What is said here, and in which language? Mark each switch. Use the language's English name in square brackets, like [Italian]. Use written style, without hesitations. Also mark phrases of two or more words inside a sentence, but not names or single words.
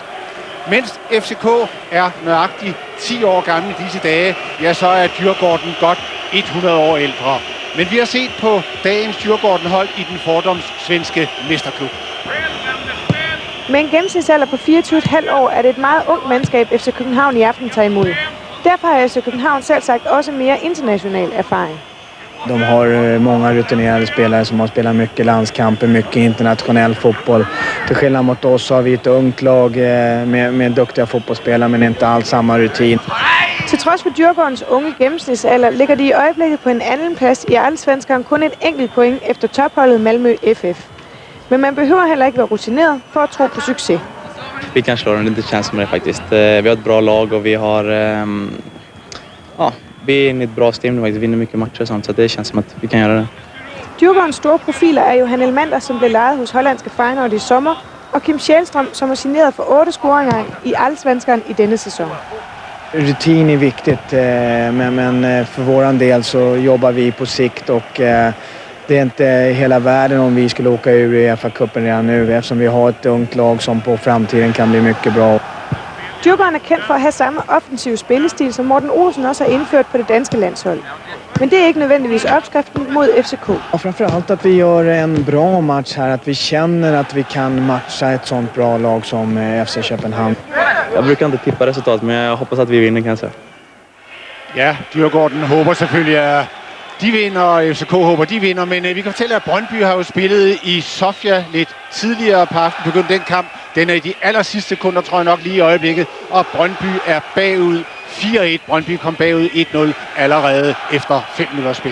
[Danish] Mens FCK er nøjagtigt 10 år gammel disse dage, ja, så er Djurgården godt 100 år ældre. Men vi har set på dagens Djurgården-hold i den fordoms svenske mesterklub. Med en gennemsnitsalder på 24,5 år er det et meget ungt mandskab, FC København i aften tager imod. Derfor har FC København selv sagt også mere international erfaring. [Swedish] De har många rutinerade spelare som har spelat mycket landskamper, mycket internationell fotboll. Till skillnad mot oss så har vi ett ungt lag med duktiga fotbollsspelare, men inte alls samma rutin. [Danish] Til trods for Djurgårdens unge gennemsnitsalder ligger de i øjeblikket på en anden plads i Allsvenskan kun et enkelt point efter topholdet Malmö FF. Men man behøver heller ikke være rutineret for at tro på succes. [Swedish] Vi kan slå dem, det känns som det faktiskt. Vi har ett bra lag och vi har vi är inne i ett bra stim, vi vinner mycket matcher och sånt, så det känns som att vi kan göra det. [Danish] Djurgårdens store profiler er Johan Elmander, som blev lejet hos hollandske Feyenoord i sommer, og Kim Källström, som har signeret for 8 scoringer i Allsvenskan i denne sæson. [Swedish] Rutin är viktigt, men för våran del så jobbar vi på sikt och det är inte hela världen om vi skulle åka ur UEFA-cupen redan nu, eftersom vi har ett ungt lag som på framtiden kan bli mycket bra. [Danish] Djurgården er kendt for at have samme offensive spillestil, som Morten Olsen også har indført på det danske landshold. Men det er ikke nødvendigvis opskriften mod FCK. [Swedish] Och framförallt att vi gör en bra match här, att vi känner att vi kan matcha ett sånt bra lag som FC Köpenhamn. Jag brukar inte tippa resultat, men jag hoppas att vi vinner kanske. [Danish] Ja, Djurgården håber selvfølgelig, at de vinder, og FCK håber, de vinder. Men vi kan fortælle, at Brøndby har jo spillet i Sofia lidt tidligere på aftenen. Begyndte den kamp. Den er i de aller sidste sekunder, tror jeg nok, lige i øjeblikket. Og Brøndby er bagud 4-1. Brøndby kom bagud 1-0 allerede efter 5 minutters spil.